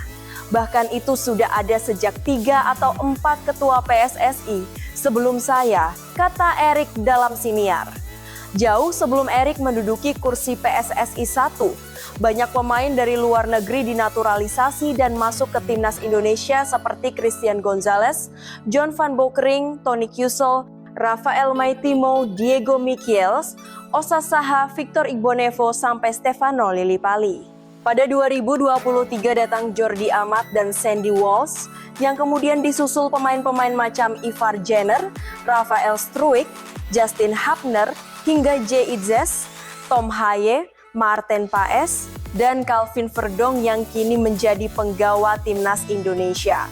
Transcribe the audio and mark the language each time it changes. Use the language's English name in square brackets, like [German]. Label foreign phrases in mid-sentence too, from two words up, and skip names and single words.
[Indonesian] Bahkan itu sudah ada sejak 3 atau 4 ketua PSSI sebelum saya, kata Erick dalam siniar. Jauh sebelum Erik menduduki kursi PSSI 1, banyak pemain dari luar negeri dinaturalisasi dan masuk ke timnas Indonesia seperti Christian Gonzalez, John van Bokering, Tony Kusel, Rafael Maitimo, Diego Michels, Osa Saha, Victor Igbonevo, sampai Stefano Lillipali. Pada 2023 datang Jordi Amat dan Sandy Walsh, yang kemudian disusul pemain-pemain macam Ivar Jenner, Rafael Struijk, Justin Hapner, hingga Jay Itzes, Tom Haye, Maarten Paes, dan Calvin Verdong yang kini menjadi penggawa timnas Indonesia.